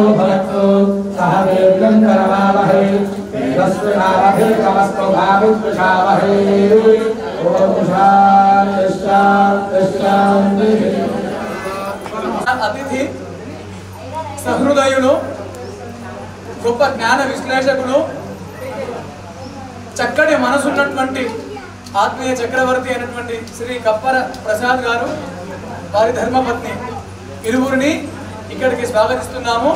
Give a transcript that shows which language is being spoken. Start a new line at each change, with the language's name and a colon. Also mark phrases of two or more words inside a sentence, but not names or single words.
Sanskrit: भवतु सह वीर्यं करवावहै तेजस्विनावधि तमस्तु भाविद्विषावहै ओम शांति शांति शांति।
Telugu: అతిథి సహృదయులు, గొప్ప జ్ఞాన విశ్లేషకులు, చక్కటి మనసున్నటువంటి ఆత్మీయ చక్రవర్తి అయినటువంటి శ్రీ కప్పర ప్రసాద్ గారు, వారి ధర్మపత్ని ఇరువురిని ఇక్కడికి స్వాగతిస్తున్నాము.